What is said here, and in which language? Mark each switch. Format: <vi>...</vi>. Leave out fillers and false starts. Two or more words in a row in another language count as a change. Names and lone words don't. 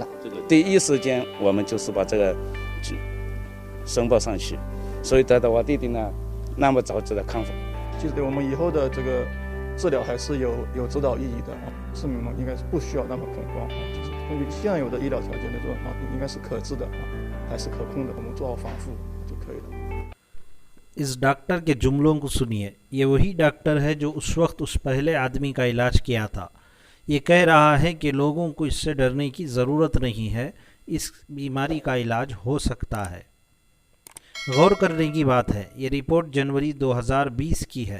<zh>第一时间我们就是把这个申报上去，所以得到我弟弟呢那么早的康复。其实对我们以后的这个治疗还是有指导意义的啊，市民们应该是不需要那么恐慌啊，就是根据现有的医疗条件来说啊，应该是可治的啊，还是可控的，我们做好防护就可以了。</zh> <hi>इस डॉक्टर के जुमलों को सुनिए। ये वही डॉक्टर है जो उस वक्त उस पहले आदमी का इलाज किया था। ये कह रहा है कि लोगों को इससे डरने की ज़रूरत नहीं है, इस बीमारी का इलाज हो सकता है। गौर करने की बात है, ये रिपोर्ट जनवरी 2020 की है।</hi>